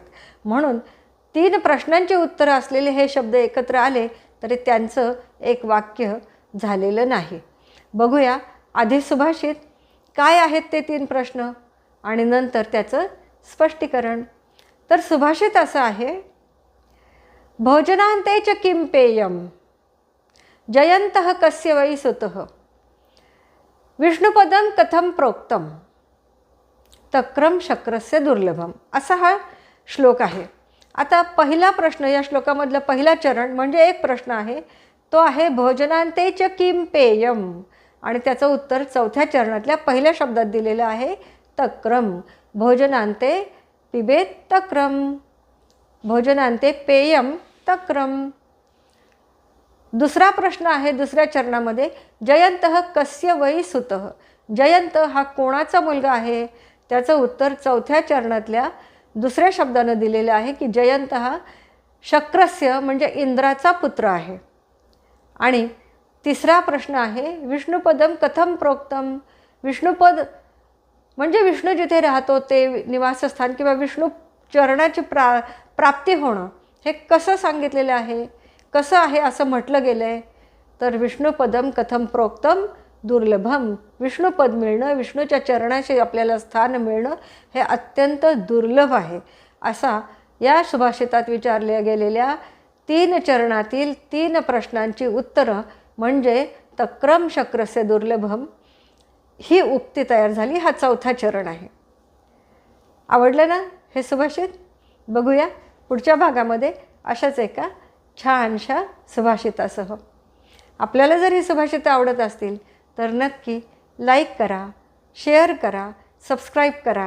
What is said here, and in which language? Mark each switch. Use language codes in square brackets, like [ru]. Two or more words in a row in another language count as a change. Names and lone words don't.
[mr] म्हणून 3 प्रश्नांची उत्तरं असलेले हे शब्द एकत्र आले तरी त्यांचं एक वाक्य झालेलं नाही. बघूया आधी सुभाषित काय आहेत ते 3 प्रश्न आणि नंतर त्याचं स्पष्टीकरण. तर सुभाषित असं आहे, [sa] भोजनांते च किं पेयम जयन्तः कस्य वै सुतः विष्णुपदं कथं प्रोक्तम तक्रम शक्रस्य दुर्लभम [mr] असा हा श्लोक आहे. आता पहिला प्रश्न या श्लोकामधला पहिला चरण म्हणजे एक प्रश्न आहे, तो आहे [sa] भोजनांते च किं पेयम [mr] आणि त्याचं उत्तर चौथ्या चरणातल्या पहिल्या शब्दात दिलेलं आहे, तक्रम. [sa] भोजनांते पिबेत तक्रम, भोजनांते पेयम तक्रम. [mr] दुसरा प्रश्न आहे दुसऱ्या चरणामध्ये, [sa] जयन्तः कस्य वै सुतः. [mr] जयंत हा कोणाचा मुलगा आहे? त्याचं उत्तर चौथ्या चरणातल्या दुसऱ्या शब्दानं दिलेलं आहे की जयंत हा शक्रस्य म्हणजे इंद्राचा पुत्र आहे. आणि तिसरा प्रश्न आहे, [sa] विष्णुपदम कथम प्रोक्तम. [mr] विष्णुपद म्हणजे विष्णू जिथे राहतो ते निवासस्थान किंवा विष्णू चरणाची प्राप्ती होणं हे कसं सांगितलेलं आहे, कसं आहे असं म्हटलं गेलं आहे. [sa] तर विष्णुपदम कथम प्रोक्तम दुर्लभम. [mr] विष्णुपद मिळणं, विष्णूच्या चरणाशी आपल्याला स्थान मिळणं हे अत्यंत दुर्लभ आहे असा या सुभाषितात विचारल्या गेलेल्या 3 चरणातील 3 प्रश्नांची उत्तरं म्हणजे [sa] तक्रम शक्रस्य दुर्लभम [mr] ही उक्ती तयार झाली. हा चौथा चरण आहे. आवडलं ना हे सुभाषित? बघूया पुढच्या भागामध्ये अशाच एका छानशा सुभाषितासह. आपल्याला जर ही सुभाषितं आवडत असतील तर नक्की लाईक करा, शेअर करा, सबस्क्राईब करा.